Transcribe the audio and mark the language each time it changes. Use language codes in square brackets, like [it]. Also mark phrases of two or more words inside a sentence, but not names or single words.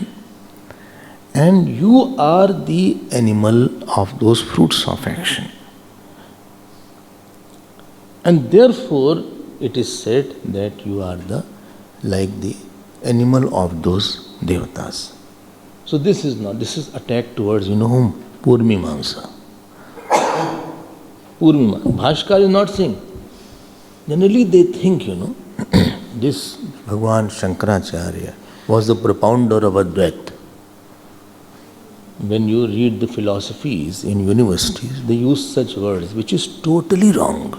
[en] And you are the animal of those fruits of action. And therefore, it is said that you are like the animal of those devatas. So this is attack towards, whom? Purmimamsa. Purmimamsa. Bhashkar is not saying. Generally they think, this Bhagwan Shankaracharya was the propounder of Advaita. When you read the philosophies in universities, they use such words, which is totally wrong.